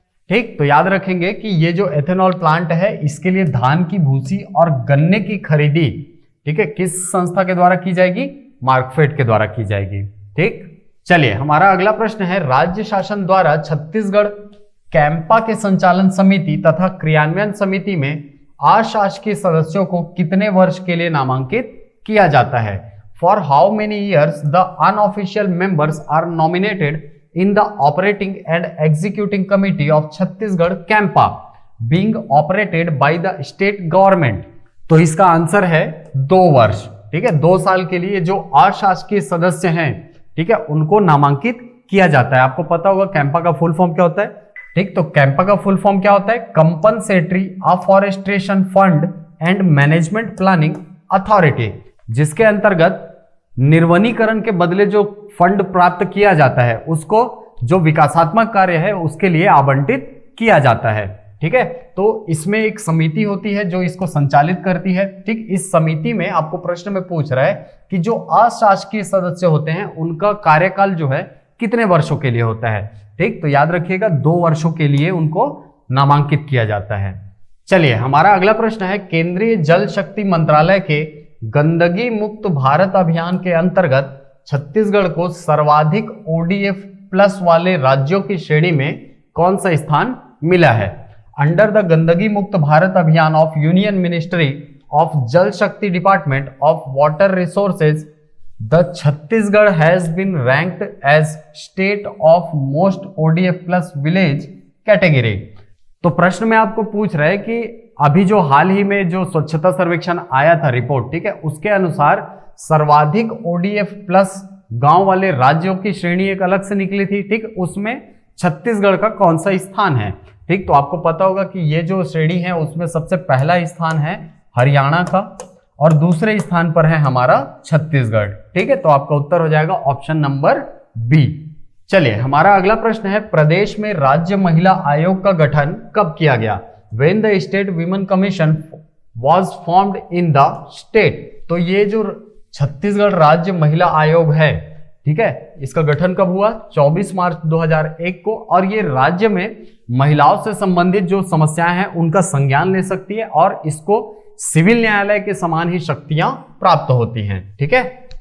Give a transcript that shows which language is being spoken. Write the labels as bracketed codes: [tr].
[hi] ठीक, तो याद रखेंगे कि ये जो एथेनॉल प्लांट है इसके लिए धान की भूसी और गन्ने की खरीदी, ठीक है, किस संस्था के द्वारा की जाएगी, मार्कफेड के द्वारा की जाएगी। ठीक, चलिए, हमारा अगला प्रश्न है, राज्य शासन द्वारा छत्तीसगढ़ कैंपा के संचालन समिति तथा क्रियान्वयन समिति में अशासकीय सदस्यों को कितने वर्ष के लिए नामांकित किया जाता है। [en] For how many years the unofficial members are nominated in the operating and executing committee of Chhattisgarh Campa being operated by the state government। [hi] तो इसका आंसर है 2 वर्ष। ठीक है, 2 साल के लिए जो अशासकीय सदस्य हैं, ठीक है, उनको नामांकित किया जाता है। आपको पता होगा कैंपा का फुल फॉर्म क्या होता है। ठीक, तो कैंपा का फुल फॉर्म क्या होता है, compensatory अफॉरेस्ट्रेशन fund and management planning authority, जिसके अंतर्गत निर्वनीकरण के बदले जो फंड प्राप्त किया जाता है उसको जो विकासात्मक कार्य है उसके लिए आवंटित किया जाता है। ठीक है, तो इसमें एक समिति होती है जो इसको संचालित करती है। ठीक, इस समिति में आपको प्रश्न में पूछ रहा है कि जो अशासकीय सदस्य होते हैं उनका कार्यकाल जो है कितने वर्षों के लिए होता है। ठीक, तो याद रखिएगा 2 वर्षों के लिए उनको नामांकित किया जाता है। चलिए, हमारा अगला प्रश्न है, केंद्रीय जल शक्ति मंत्रालय के गंदगी मुक्त भारत अभियान के अंतर्गत छत्तीसगढ़ को सर्वाधिक ODF प्लस वाले राज्यों की श्रेणी में कौन सा स्थान मिला है। [en] Under the Gandagi Mukt Bharat Abhiyan of union ministry of Jal Shakti Department of Water Resources, the Chhattisgarh has been ranked as state of most ODF plus village category। [hi] तो प्रश्न में आपको पूछ रहा है कि अभी जो हाल ही में जो स्वच्छता सर्वेक्षण आया था रिपोर्ट, ठीक है, उसके अनुसार सर्वाधिक ODF प्लस गांव वाले राज्यों की श्रेणी एक अलग से निकली थी, ठीक, उसमें छत्तीसगढ़ का कौन सा स्थान है, ठीक। तो आपको पता होगा कि ये जो श्रेणी है उसमें सबसे पहला स्थान है हरियाणा का और दूसरे स्थान पर है हमारा छत्तीसगढ़, ठीक है। तो आपका उत्तर हो जाएगा ऑप्शन नंबर बी। चलिए हमारा अगला प्रश्न है, प्रदेश में राज्य महिला आयोग का गठन कब किया गया? [en] When the State Women Commission was formed in the state। [hi] तो ये जो छत्तीसगढ़ राज्य महिला आयोग है, ठीक है, इसका गठन कब हुआ? 24 मार्च 2001 को। और ये राज्य में महिलाओं से संबंधित जो समस्याएं हैं उनका संज्ञान ले सकती है और इसको सिविल न्यायालय के समान ही शक्तियां प्राप्त होती हैं, ठीक है।